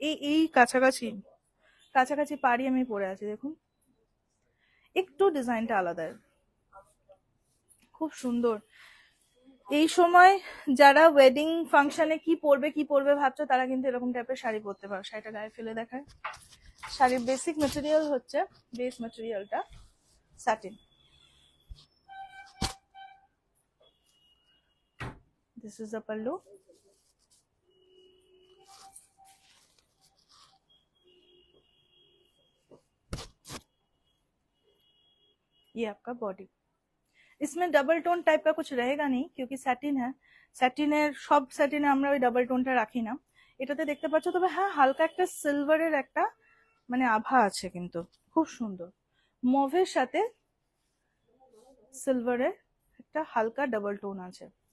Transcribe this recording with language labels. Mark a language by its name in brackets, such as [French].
[Bangla] এই এই কাছাকাছি কাছাকাছি পাড়ি আমি পরে আছি, দেখুন একটু ডিজাইনটা আলাদা, খুব সুন্দর। এই সময় যারা ওয়েডিং ফাংশনে কি পরবে ভাবছো, তারা কিন্তু এরকম টাইপের শাড়ি পরতে পারো। শাড়িটা গায়ে ফেলে দেখায়। শাড়ির বেসিক মেটেরিয়াল হচ্ছে, base মেটেরিয়ালটা satin. [English] this is the pallu, [Hindi] ये आपका बॉडी। इसमें डबल टोन टाइप का कुछ रहेगा नहीं, क्योंकि सैटिन है। [Bangla] স্যাটিনের সব স্যাটিনে আমরা ওই ডাবল টোনটা রাখি না। এটাতে দেখতে পাচ্ছ, তবে হ্যাঁ হালকা একটা সিলভারের একটা মানে আভা আছে, কিন্তু খুব সুন্দর। মভের সাথে সিলভারের একটা হালকা ডাবল টোন আছে।